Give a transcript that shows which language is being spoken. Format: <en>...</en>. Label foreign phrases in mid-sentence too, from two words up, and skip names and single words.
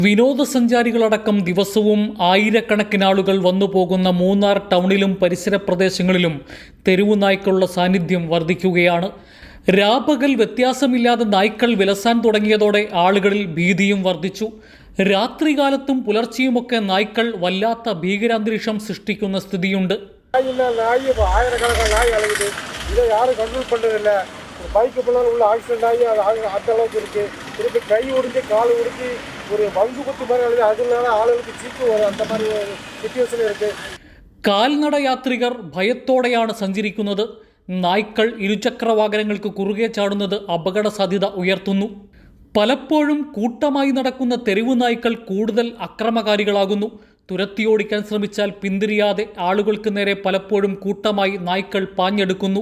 <ml>വിനോദസഞ്ചാരികളടക്കം ദിവസവും ആയിരക്കണക്കിന് ആളുകൾ വന്നുപോകുന്ന മൂന്നാർ ടൗണിലും പരിസര പ്രദേശങ്ങളിലും തെരുവു നായ്ക്കളുടെ സാന്നിധ്യം വർദ്ധിക്കുകയാണ്. രാപകൽ വ്യത്യാസമില്ലാതെ നായ്ക്കൾ വിലസാൻ തുടങ്ങിയതോടെ ആളുകളിൽ ഭീതിയും വർദ്ധിച്ചു. രാത്രികാലത്തും പുലർച്ചെയുമൊക്കെ നായ്ക്കൾ വല്ലാത്ത ഭീകരാന്തരീക്ഷം സൃഷ്ടിക്കുന്ന സ്ഥിതിയുണ്ട്.</ml> <ta>பைக்கு பின்னால் உள்ள ஆக்சிடென்ட் ஆகி அது அந்த அளவுக்கு இருக்குது. திருப்பி கை ஒடிஞ்சு கால் ஒடிஞ்சு ஒரு பங்கு குத்து மாதிரி ஆகுது. அதனால ஆளுகளுக்கு சீக்கு வரும். அந்த மாதிரி ஒரு സിറ്റുവേഷൻ இருக்குது.</ta> <ml>കാൽനട യാത്രികർ ഭയത്തോടെയാണ് സഞ്ചരിക്കുന്നത്. നായ്ക്കൾ ഇരുചക്ര വാഹനങ്ങൾക്ക് കുറുകെ ചാടുന്നത് അപകട സാധ്യത ഉയർത്തുന്നു. പലപ്പോഴും കൂട്ടമായി നടക്കുന്ന തെരുവു നായ്ക്കൾ കൂടുതൽ അക്രമകാരികളാകുന്നു. തുരത്തിയോടിക്കാൻ ശ്രമിച്ചാൽ പിന്തിരിയാതെ ആളുകൾക്ക് നേരെ പലപ്പോഴും കൂട്ടമായി നായ്ക്കൾ പാഞ്ഞെടുക്കുന്നു.</ml>